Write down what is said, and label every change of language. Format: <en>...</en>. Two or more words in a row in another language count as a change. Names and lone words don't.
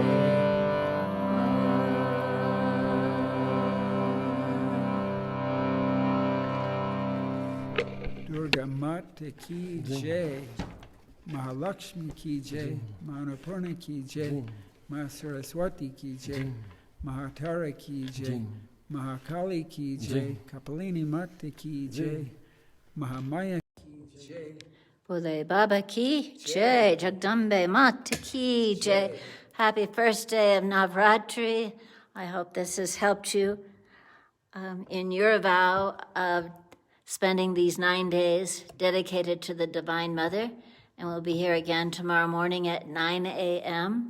<hi>दुर्गा माता की जय, महालक्ष्मी की जय, मनपूर्णा की जय, माँ सरस्वती की जय, महातारा की जय, महाकाली की जय, कपालिनी माता की जय, महामाया की जय. बोले बाबा की जय, जगदम्बे माता की जय.</hi> <en>Happy first day of Navratri. I hope this has helped you in your vow of spending these 9 days dedicated to the Divine Mother. And we'll be here again tomorrow morning at 9 a.m.</en>